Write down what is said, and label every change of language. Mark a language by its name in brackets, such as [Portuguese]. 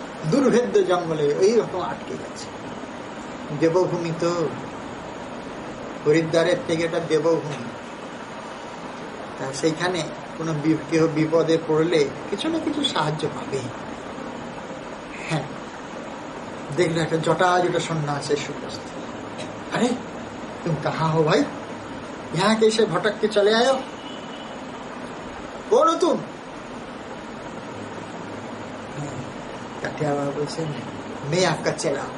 [Bangla] দুর্ভেদ্য জঙ্গলে এইরকম আটকে গেছে। দেবভূমি তো, হরিদ্বারের থেকে এটা দেবভূমি। তা সেইখানে কোনো কেউ বিপদে পড়লে কিছু না কিছু সাহায্য পাবে। হ্যাঁ, দেখলে একটা জটাজটা সন্ন্যাস এসে উপস্থিত। [Hindi] আরে तुम कहाँ हो भाई, यहाँ कैसे भटक के चले आए हो, कौन हो तुम? [Bangla] কাঠিয়া বাবা বলছেন, [Hindi] मैं आपका चेला।